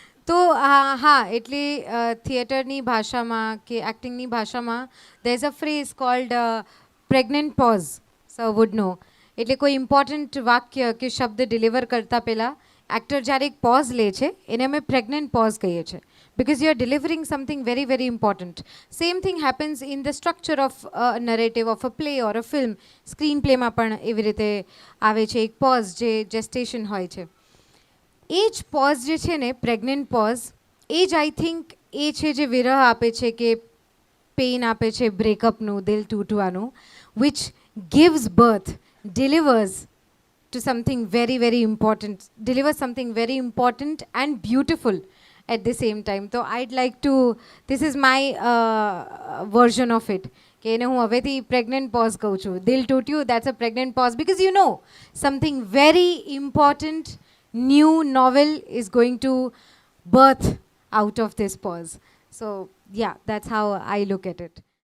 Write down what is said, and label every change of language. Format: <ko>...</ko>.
<gu>તો હા, એટલે થિયેટરની ભાષામાં કે એક્ટિંગની ભાષામાં</gu> <en>there is a phrase called pregnant pause, sir would know.</en> <gu>એટલે કોઈ ઇમ્પોર્ટન્ટ વાક્ય કે શબ્દ ડિલિવર કરતા પહેલાં એક્ટર જ્યારે એક પોઝ લે છે એને અમે પ્રેગ્નન્ટ પોઝ કહીએ છીએ,</gu> <en>because you are delivering something very very important. Same thing happens in the structure of a narrative of a play or a film.</en> <gu>Screen પ્લેમાં પણ એવી રીતે આવે છે એક પોઝ જે જેસ્ટેશન હોય છે. એ જ પોઝ જે છે ને, પ્રેગ્નન્ટ પોઝ, એ જ આઈ થિંક એ છે જે વિરહ આપે છે કે પેઇન આપે છે, બ્રેકઅપનું, દિલ તૂટવાનું,</gu> <en>which gives birth, delivers to something very very important, delivers something very important and beautiful at the same time. So I'd like to, this is my version of it,</en> <gu>કે એને હું હવેથી પ્રેગ્નન્ટ પોઝ કહું છું. દિલ તૂટ્યું,</gu> <en>that's a pregnant pause, because you know something very important, new novel is going to birth out of this pause. So yeah, that's how I look at it.</en>